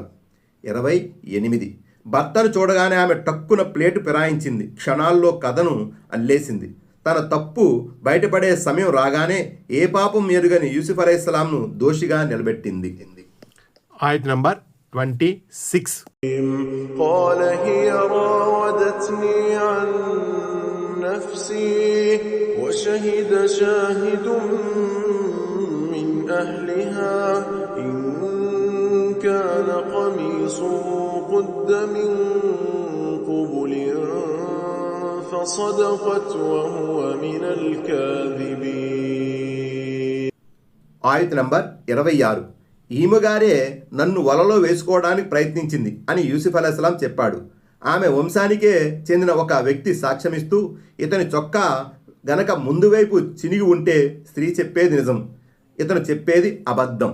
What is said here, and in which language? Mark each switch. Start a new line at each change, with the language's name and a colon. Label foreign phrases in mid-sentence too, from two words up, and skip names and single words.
Telugu: 28. భర్తను చూడగానే ఆమె టక్కున ప్లేటు ఫిరాయించింది. క్షణాల్లో కథను అల్లేసింది. తన తప్పు బయటపడే సమయం రాగానే ఏ పాపం ఎరుగని యూసుఫ్ అలైహిస్సలాంను దోషిగా నిలబెట్టింది. ఆయత్ నంబర్ 26.
Arabic: قال هي راودتني عن نفسي وشهد شاهد من أهلها إن كان قميصه قد من قبل فصدقت وهو من الكاذبين.
Telugu: ఆయత్ నంబర్ 26. ఈమెగారే నన్ను వలలో వేసుకోవడానికి ప్రయత్నించింది అని యూసుఫ్ అలైహిస్సలాం చెప్పాడు. ఆమె వంశానికే చెందిన ఒక వ్యక్తి సాక్ష్యమిస్తూ ఇతని చొక్కా గనక ముందు వైపు చినిగి ఉంటే స్త్రీ చెప్పేది నిజం, ఇతను చెప్పేది అబద్ధం.